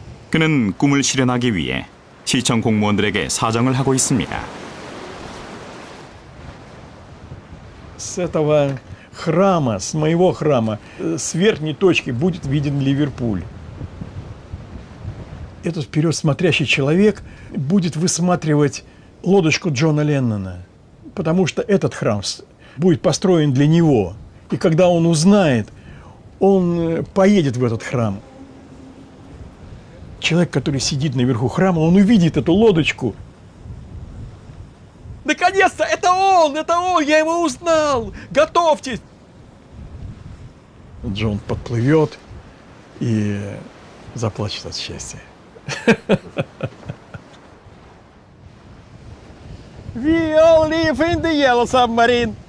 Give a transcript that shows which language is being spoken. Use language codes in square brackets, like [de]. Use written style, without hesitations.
[ko] 그는 꿈을 실현하기 위해 시청 공무원들에게 사정을 하고 있습니다. [ru] С этого храма, с моего храма, с верхней точки будет виден Ливерпуль. Этот вперед смотрящий человек будет высматривать лодочку Джона Леннона, потому что этот храм будет построен для него. И когда он узнает, он поедет в этот храм. Человек, который сидит наверху храма, он увидит эту лодочку. Наконец-то! Это он! Я его узнал! Готовьтесь! Джон подплывет и заплачет от счастья. [en] We all live in the yellow submarine.